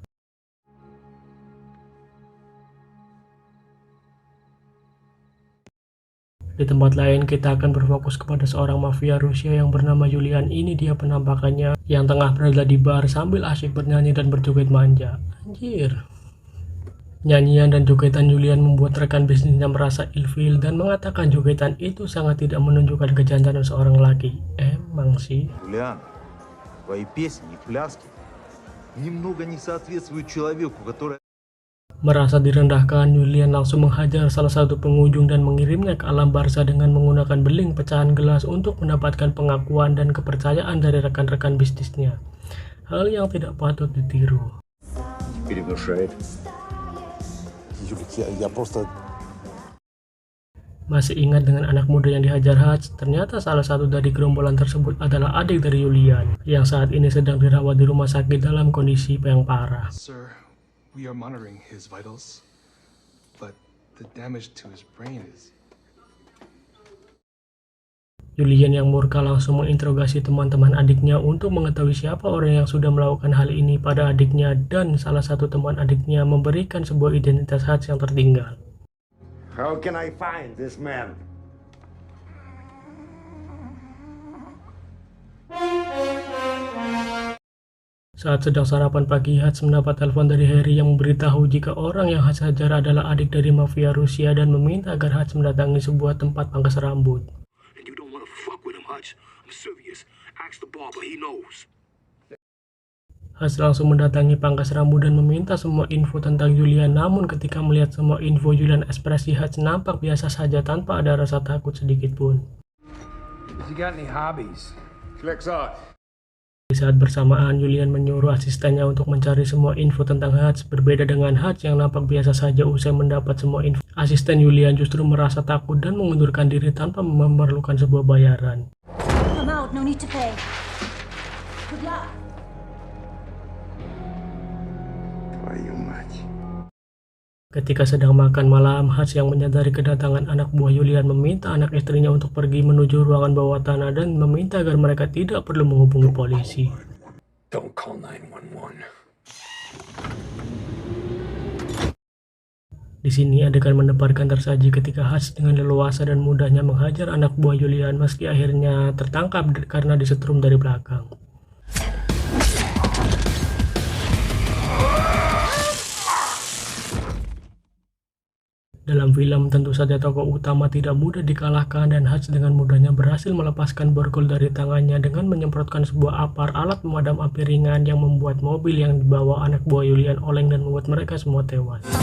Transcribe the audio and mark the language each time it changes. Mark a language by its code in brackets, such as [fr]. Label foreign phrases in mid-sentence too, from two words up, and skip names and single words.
[id] Di tempat lain kita akan berfokus kepada seorang mafia Rusia yang bernama Julian. Ini dia penampakannya yang tengah berada di bar sambil asyik bernyanyi dan berjoget manja. Anjir. Nyanyian dan jogetan Julian membuat rekan bisnisnya merasa ilfil dan mengatakan jogetan itu sangat tidak menunjukkan kejantanan seorang laki. Emang sih. [ru] Юлиан, твои песни и пляски немного не соответствуют человеку, который... [id] Merasa direndahkan, Julian langsung menghajar salah satu pengunjung dan mengirimnya ke alam barza dengan menggunakan beling pecahan gelas untuk mendapatkan pengakuan dan kepercayaan dari rekan-rekan bisnisnya. Hal yang tidak patut ditiru. [ru] Перевышает. Юлик, я просто [id] Masih ingat dengan anak muda yang dihajar Hutch? Ternyata salah satu dari gerombolan tersebut adalah adik dari Julian, yang saat ini sedang dirawat di rumah sakit dalam kondisi yang parah. [en] Sir, we are monitoring his vitals, but the damage to his brain is... [id] Julian yang murka langsung menginterogasi teman-teman adiknya untuk mengetahui siapa orang yang sudah melakukan hal ini pada adiknya, dan salah satu teman adiknya memberikan sebuah identitas Hutch yang tertinggal. [en] How can I find this man? [id] Saat sedang sarapan pagi, Hutch mendapat telepon dari Harry yang memberitahu jika orang yang Hutch hajar adalah adik dari mafia Rusia dan meminta agar Hutch mendatangi sebuah tempat pangkas rambut. Hutch langsung mendatangi pangkas rambut dan meminta semua info tentang Julian, namun ketika melihat semua info Julian, ekspresi Hutch nampak biasa saja tanpa ada rasa takut sedikit pun. [en] Has he got any hobbies? Flex out. [id] Di saat bersamaan, Julian menyuruh asistennya untuk mencari semua info tentang Hutch. Berbeda dengan Hutch yang nampak biasa saja usai mendapat semua info, asisten Julian justru merasa takut dan mengundurkan diri tanpa memerlukan sebuah bayaran. [en] I'm out, no need to pay. Good luck. [ru] Твою мать. [id] Ketika sedang makan malam, Hutch yang menyadari kedatangan anak buah Julian meminta anak istrinya untuk pergi menuju ruangan bawah tanah dan meminta agar mereka tidak perlu menghubungi polisi. [en] Don't call 911. [id] Di sini adegan mendebarkan tersaji ketika Hutch dengan leluasa dan mudahnya menghajar anak buah Julian meski akhirnya tertangkap karena disetrum dari belakang. Dalam film, tentu saja tokoh utama tidak mudah dikalahkan dan Hutch dengan mudahnya berhasil melepaskan borgol dari tangannya dengan menyemprotkan sebuah apar alat pemadam api ringan yang membuat mobil yang dibawa anak buah Julian oleng dan membuat mereka semua tewas.